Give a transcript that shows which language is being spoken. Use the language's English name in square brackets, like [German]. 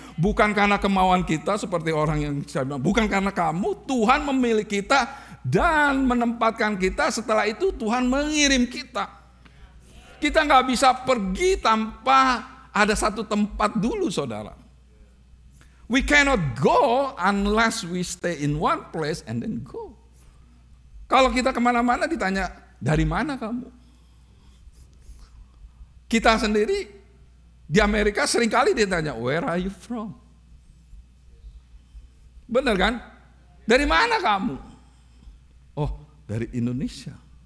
[Indonesian] Bukan karena kemauan kita seperti orang yang saya bilang, bukan karena kamu, Tuhan memilih kita dan menempatkan kita. Setelah itu Tuhan mengirim kita. Kita nggak bisa pergi tanpa ada satu tempat dulu, saudara. [English] We cannot go unless we stay in one place and then go. [Indonesian] Kalau kita kemana-mana ditanya, dari mana kamu? Kita sendiri di Amerika seringkali ditanya, [English] where are you from? [Indonesian] Benar kan? Dari mana kamu? Oh, dari Indonesia.